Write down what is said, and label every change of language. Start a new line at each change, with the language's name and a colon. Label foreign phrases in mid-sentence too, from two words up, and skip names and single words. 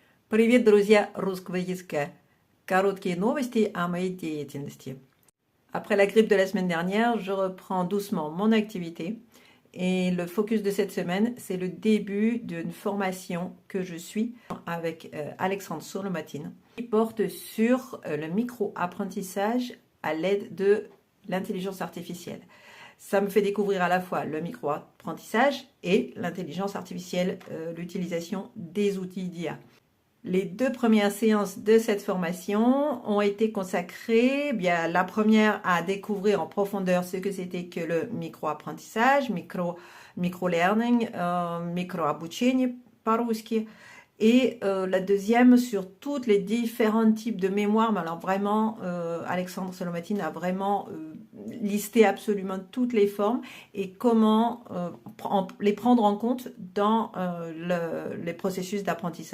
Russian: Привет, друзья русского языка! Короткие новости о моей деятельности.
French: Après la grippe de la semaine dernière, je reprends doucement mon activité et le focus de cette semaine, c'est le début d'une formation que je suis avec Alexandre Solomatine qui porte sur le micro-apprentissage à l'aide de l'intelligence artificielle. Ça me fait découvrir à la fois le micro-apprentissage et l'intelligence artificielle, l'utilisation des outils d'IA. Les 2 premières séances de cette formation ont été consacrées, bien, la première à découvrir en profondeur ce que c'était que le micro-apprentissage, micro-learning,
Russian: micro-обучение по-русски.
French: Et la deuxième sur toutes les différents types de mémoire. Mais alors vraiment, Alexandre Solomatine a vraiment listé absolument toutes les formes et comment les prendre en compte dans les processus d'apprentissage.